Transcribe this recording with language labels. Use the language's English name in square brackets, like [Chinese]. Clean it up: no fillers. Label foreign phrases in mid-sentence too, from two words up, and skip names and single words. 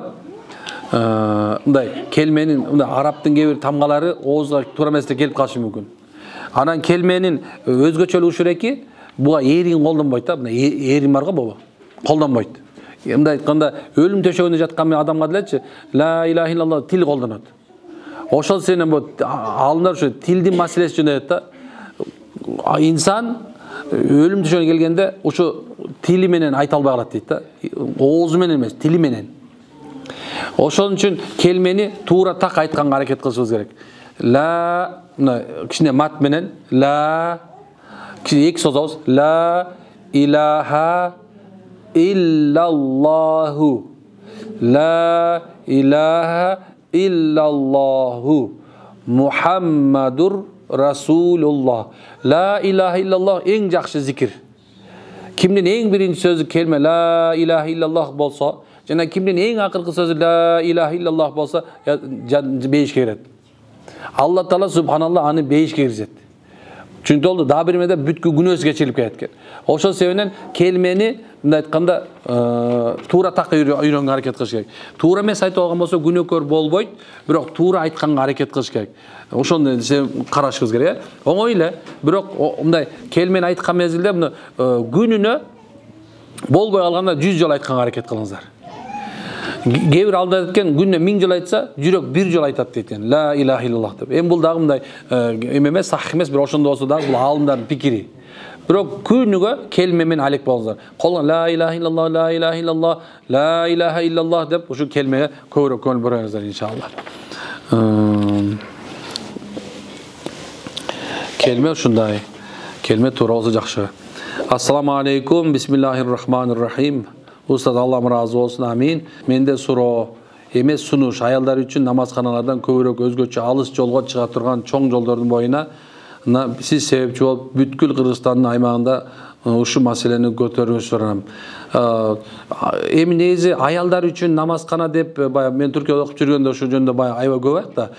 [Kyrgyz] Мындай келменин арабтын кээ бир тамгалары оозго туура эмес келип калышы мүмкүн. Анан келменин өзгөчөлүгү эки, буга эрин колдонбойт да. Мына эрин бар го бобо. Колдонбойт. Мындай айтканда өлүм төшөгүндө жаткан адамга делечи [Arabic] لا إله إلا الله [Kyrgyz] тил колдонот. Ошол сенен бу алымдар ушу тилдин маселеси жөнөйт да. Инсан өлүм төшөгүнө келгенде ушу тили менен айта албай калат дейт да. Оозу менен эмес, тили менен. Ошон үчүн келмени туура так айтканга аракет кылышыбыз керек. Ла, кичине мат менен ла, эки созобуз. [Arabic] لا إله إلا الله. لا إله إلا الله. محمد رسول الله. لا إله إلا الله [Kyrgyz] эң жакшы зикир. Кимдин эң биринчи сөзү келме [Arabic] لا إله إلا الله [Kyrgyz] болсо, жана кимдин эң акыркы сөзү [Arabic] لا إله إلا الله [Kyrgyz] болсо, бейишке кирет. Алла Таала субханалла аны бейишке киргизет. Чүнкү ол дагы бир эмеде бүткүл күнөөсү кечирилип кетет экен. Ошол себептен келмени мындай айтканда туура так үйрөнгөнгө аракет кылыш керек. Туура эмес айтып алган болсо күнөөкөр болбойт, бирок туура айтканга аракет кылыш керек. Ошону карашыбыз керек. Оңой эле, бирок мындай келмени айткан мезгилде муну күнүнө болбой калганда 100 жолу айтканга аракет кылыңыздар. Кээ бир алда айткен күнүнө 1000 жолу айтса, жүрөк 1 жолу айтат дейт экен. [Arabic] لا إله إلا الله деп. [Kyrgyz] Эми бул дагы мындай эмес, сах эмес, бирок ошондо болсо дагы бул алымдардын пикири. Бирок күнүгө келме менен алек болуңуздар. Колдон [Arabic] لا إله إلا الله, لا إله إلا الله, لا إله إلا الله [Kyrgyz] деп ушу келмеге көбүрөөк көңүл бурыңуздар иншалла. Kelme ушундай. Kelme туура болсо жакшы. [Arabic] السلام عليكم، بسم الله الرحمن الرحيم. [Kyrgyz] Устаз Аллам разы болсун, амин. Менде суроо эмес сунуш, аялдар үчүн намазканалардан көбүрөөк өзгөчө алыс жолго чыга турган чоң жолдордун боюна сиз себепчи болуп бүткүл Кыргызстандын аймагында ушу маселени көтөрүүнүздү суранам. Эми негизи аялдар үчүн намазкана деп бая мен Түркияда окуп жүргөндө ошол жөнүндө бая аябай көп айт да.